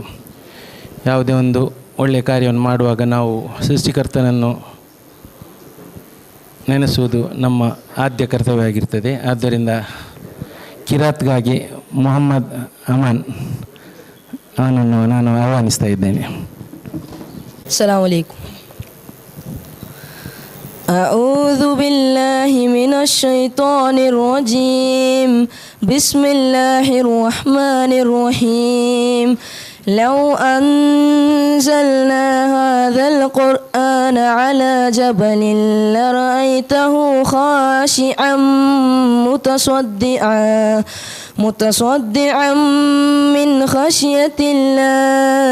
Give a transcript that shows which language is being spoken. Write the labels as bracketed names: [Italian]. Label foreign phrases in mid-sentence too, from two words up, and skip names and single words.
[Kannada] ಯಾವುದೇ ಒಂದು ಒಳ್ಳೆಯ ಕಾರ್ಯವನ್ನು ಮಾಡುವಾಗ ನಾವು ಸೃಷ್ಟಿಕರ್ತನನ್ನು ನೆನೆಸುವುದು ನಮ್ಮ ಆದ್ಯ ಕರ್ತವ್ಯ ಆಗಿರ್ತದೆ. ಆದ್ದರಿಂದ ಕಿರಾತ್ಗಾಗಿ ಮೊಹಮ್ಮದ್ ಅಮಾನ್ ಅವನನ್ನು ನಾನು ಆಹ್ವಾನಿಸ್ತಾ ಇದ್ದೇನೆ. [Arabic] السلام عليكم. أعوذ بالله من الشيطان الرجيم. بسم الله الرحمن الرحيم. لو أنزلنا هذا القرآن على جبل لرأيته خاشعا متصدعا من خشية الله.